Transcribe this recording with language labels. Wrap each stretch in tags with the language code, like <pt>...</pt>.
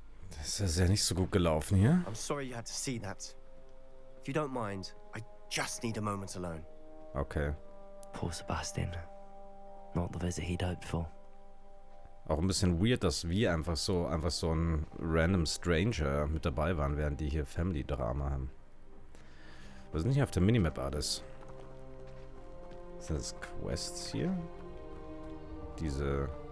<de>Das ist ja nicht so gut gelaufen hier.</de> <en>I'm sorry you had to see that. If you don't mind, I just need a moment alone. Okay. Poor Sebastian. Not the visit he'd hoped for.</en> <de>Auch ein bisschen weird, dass wir einfach so ein random Stranger mit dabei waren, während die hier Family-Drama haben. Was ist denn hier auf der Minimap alles? Sind das Quests hier? Diese...</de>